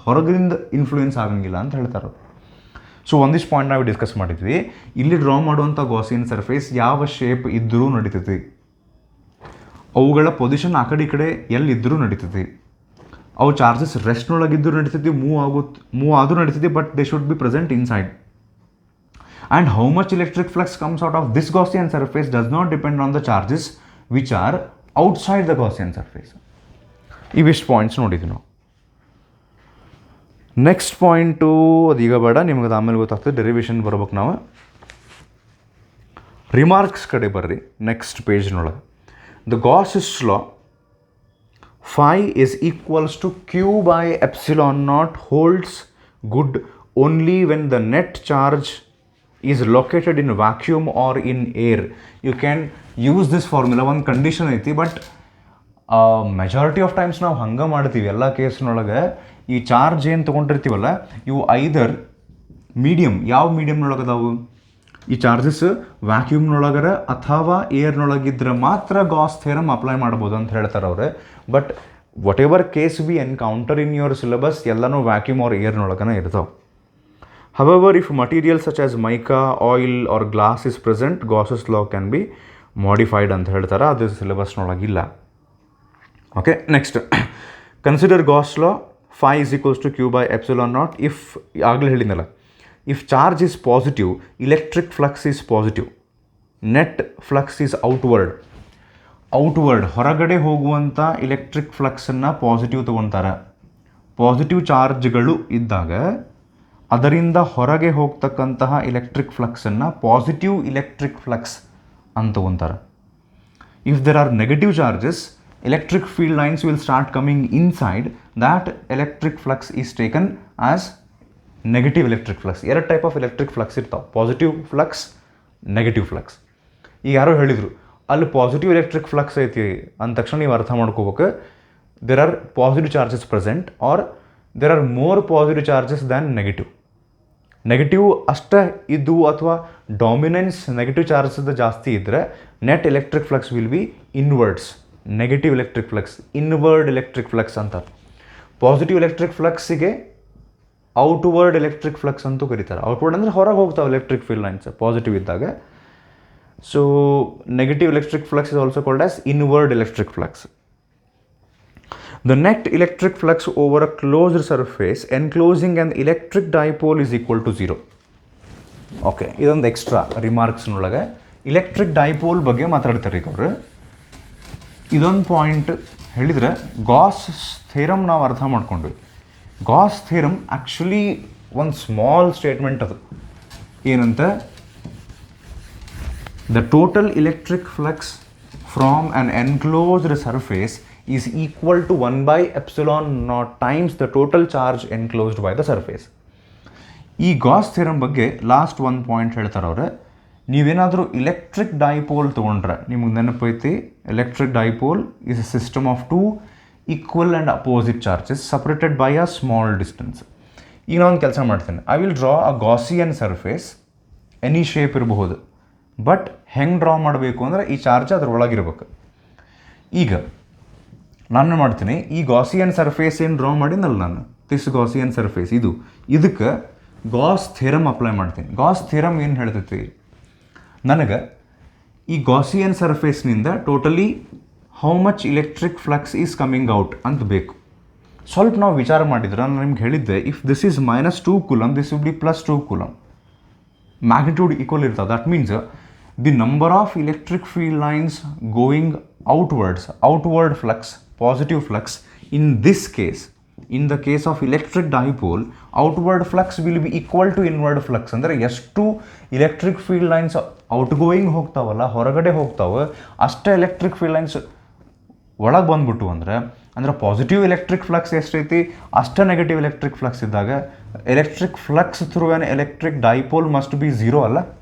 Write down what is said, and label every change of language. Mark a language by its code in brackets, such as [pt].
[kn] ಹೊರಗಿಂದ ಇನ್ಫ್ಲೂಯೆನ್ಸ್ ಆಗಂಗಿಲ್ಲ ಅಂತ ಹೇಳ್ತಾರೆ. ಸೊ ಒಂದಿಷ್ಟು ಪಾಯಿಂಟ್ ನಾವು ಡಿಸ್ಕಸ್ ಮಾಡಿದ್ವಿ. ಇಲ್ಲಿ ಡ್ರಾ ಮಾಡುವಂಥ ಗಾಸಿಯನ್ ಸರ್ಫೇಸ್ ಯಾವ ಶೇಪ್ ಇದ್ದರೂ ನಡೀತೈತಿ, ಅವುಗಳ ಪೊಸಿಷನ್ ಆ ಕಡೆ ಈ ಕಡೆ ಎಲ್ಲಿದ್ದರೂ ನಡೀತೈತಿ. ಅವು ಚಾರ್ಜಸ್ ರೆಸ್ಟ್ನೊಳಗಿದ್ದರೂ ನಡೀತೈತಿ, ಮೂವ್ ಆದರೂ ನಡೀತೈತಿ, [en] But they should be present inside. And how much electric flux comes out of this Gaussian surface does not depend on the charges which are outside the Gaussian surface. [kn] ಇವಿಷ್ಟು points ನೋಡಿದ್ವಿ ನಾವು. Next point ಅದೀಗ ಬೇಡ, ನಿಮಗೆ ಅದು ಆಮೇಲೆ ಗೊತ್ತಾಗ್ತದೆ. Derivation ಬರ್ಬೇಕು ನಾವು. ರಿಮಾರ್ಕ್ಸ್ ಕಡೆ ಬರ್ರಿ. Next ಪೇಜ್ನೊಳಗೆ [en] The Gauss's law phi is equals to q by epsilon naught holds good only when the net charge is located in vacuum or in air. You can use this formula. [kn] ಒಂದು condition ಐತಿ, [en] but majority of times [kn] ನಾವು ಹಂಗೆ ಮಾಡ್ತೀವಿ. ಎಲ್ಲ ಕೇಸ್ನೊಳಗೆ ಈ charge ಏನು ತೊಗೊಂಡಿರ್ತೀವಲ್ಲ, ಇವು ಐದರ್ medium, ಯಾವ ಮೀಡಿಯಮ್ನೊಳಗೆ ಅದಾವು ಈ ಚಾರ್ಜಸ್, ವ್ಯಾಕ್ಯೂಮ್ನೊಳಗರ ಅಥವಾ ಏರ್ನೊಳಗಿದ್ರೆ ಮಾತ್ರ ಗಾಸ್ ಥಿಯರಮ್ ಅಪ್ಲೈ ಮಾಡ್ಬೋದು ಅಂತ ಹೇಳ್ತಾರೆ ಅವ್ರೆ. [en] but whatever case we encounter in your syllabus [kn] ಎಲ್ಲನೂ ವ್ಯಾಕ್ಯೂಮ್ ಆರ್ ಏರ್ನೊಳಗನ ಇರ್ತಾವೆ. [en] However, if materials such as mica, oil or glass is present, Gauss's law can be modified [kn] ಅಂತ ಹೇಳ್ತಾರೆ. ಅದು ಸಿಲೆಬಸ್ನೊಳಗಿಲ್ಲ. [en] okay, next consider Gauss law phi is equals to q by epsilon naught if, [kn] ಆಗಲೇ ಹೇಳಿದ್ನಲ್ಲ, [en] if charge is positive, electric flux is positive, net flux is outward. [kn] ಹೊರಗಡೆ ಹೋಗುವಂಥ electric ಫ್ಲಕ್ಸನ್ನು positive ತೊಗೊತಾರೆ. Positive ಚಾರ್ಜ್ಗಳು ಇದ್ದಾಗ ಅದರಿಂದ ಹೊರಗೆ ಹೋಗ್ತಕ್ಕಂತಹ ಇಲೆಕ್ಟ್ರಿಕ್ ಫ್ಲಕ್ಸನ್ನು ಪಾಸಿಟಿವ್ ಇಲೆಕ್ಟ್ರಿಕ್ ಫ್ಲಕ್ಸ್ ಅಂತ ತೊಗೊತಾರೆ. [en] If there are negative charges, electric field lines will start coming inside. That electric flux is taken as negative electric flux. [kn] ಎರಡು type of electric flux ಇರ್ತಾವೆ, positive flux, negative flux. ಈಗ ಯಾರೋ ಹೇಳಿದರು ಅಲ್ಲಿ positive electric flux ಐತಿ ಅಂದ ತಕ್ಷಣ ನೀವು ಅರ್ಥ ಮಾಡ್ಕೋಬೇಕು, [en] There are positive charges present or there are more positive charges than negative. [kn] Negative ಅಷ್ಟೇ ಇದ್ದು ಅಥವಾ ಡಾಮಿನೆನ್ಸ್ ನೆಗೆಟಿವ್ ಚಾರ್ಜಸ್ ಜಾಸ್ತಿ ಇದ್ದರೆ [en] Net electric flux will be inwards. [kn] Negative electric flux inward electric flux ಅಂತಾರೆ. Positive electric ಫ್ಲಕ್ಸಿಗೆ outward electric flux ಅಂತೂ ಕರೀತಾರೆ. Outward ಅಂದರೆ ಹೊರಗೆ ಹೋಗ್ತಾವೆ ಎಲೆಕ್ಟ್ರಿಕ್ ಫೀಲ್ಡ್ ಲೈನ್ಸ್ ಪಾಸಿಟಿವ್ ಇದ್ದಾಗ. So [en] Negative electric flux is also called as inward electric flux. The net electric flux over a closed surface enclosing an electric dipole is equal to 0. [kn] Okay, ಇದೊಂದು extra ರಿಮಾರ್ಕ್ಸ್ನೊಳಗೆ electric dipole ಬಗ್ಗೆ ಮಾತಾಡ್ತಾರೆ ಈಗ ಅವರು. ಇದೊಂದು point ಹೇಳಿದರೆ Gauss theorem ನಾವು ಅರ್ಥ ಮಾಡ್ಕೊಂಡ್ವಿ. ಗಾಸ್ ಥಿಯರಮ್ ಆ್ಯಕ್ಚುಲಿ ಒಂದು ಸ್ಮಾಲ್ ಸ್ಟೇಟ್ಮೆಂಟ್ ಅದು. ಏನಂತ, [en] The total electric flux from an enclosed surface is equal to 1 by epsilon naught times the total charge enclosed by the surface. [kn] ಈ ಗಾಸ್ ಥಿಯರಮ್ ಬಗ್ಗೆ last ಒಂದು point ಹೇಳ್ತಾರೆ ಅವ್ರೆ. ನೀವೇನಾದರೂ electric dipole ತೊಗೊಂಡ್ರೆ ನಿಮಗೆ ನೆನಪೈತಿ, [en] Electric dipole is a system of two equal and opposite charges separated by a small distance. [kn] ಈಗ ನಾನು ಒಂದು ಕೆಲಸ ಮಾಡ್ತೇನೆ, [en] I will draw a Gaussian surface, any shape [kn] ಇರಬಹುದು, ಬಟ್ ಹೆಂಗೆ ಡ್ರಾ ಮಾಡಬೇಕು ಅಂದರೆ ಈ ಚಾರ್ಜ್ ಅದ್ರೊಳಗಿರ್ಬೇಕು. ಈಗ ನಾನು ಮಾಡ್ತೀನಿ, ಈ ಗಾಸಿಯನ್ ಸರ್ಫೇಸ್ ಏನು ಡ್ರಾ ಮಾಡಿನಲ್ಲ ನಾನು, ದಿಸ್ ಗಾಸಿಯನ್ ಸರ್ಫೇಸ್, ಇದಕ್ಕೆ ಗಾಸ್ ಥಿಯರಮ್ ಅಪ್ಲೈ ಮಾಡ್ತೀನಿ. ಗಾಸ್ ಥಿಯರಮ್ ಏನು ಹೇಳ್ತೈತಿ ನನಗೆ, ಈ Gaussian ಸರ್ಫೇಸ್ನಿಂದ totally [en] how much electric flux is coming out [kn] ಅಂತ ಬೇಕು. ಸ್ವಲ್ಪ ನಾವು ವಿಚಾರ ಮಾಡಿದ್ರೆ ನಾನು ನಿಮ್ಗೆ ಹೇಳಿದ್ದೆ, [en] If this is -2 coulomb, this will be +2 coulomb. [kn] Magnitude equal ಇರ್ತದೆ. [en] That means the number of electric field lines going outward flux, positive flux, in this case, in the case of electric dipole, outward flux will be equal to inward flux. [kn] ಅಂದರೆ ಎಷ್ಟು electric field lines outgoing ಹೋಗ್ತಾವಲ್ಲ, ಹೊರಗಡೆ ಹೋಗ್ತಾವೆ, ಅಷ್ಟೇ electric field lines ಒಳಗೆ ಬಂದ್ಬಿಟ್ಟು ಅಂದ್ರೆ positive [en] electric flux ಎಷ್ಟೈತಿ ಅಷ್ಟೇ negative electric flux ಇದ್ದಾಗ electric flux through an electric dipole must be 0 [kn] ಅಲ್ಲ.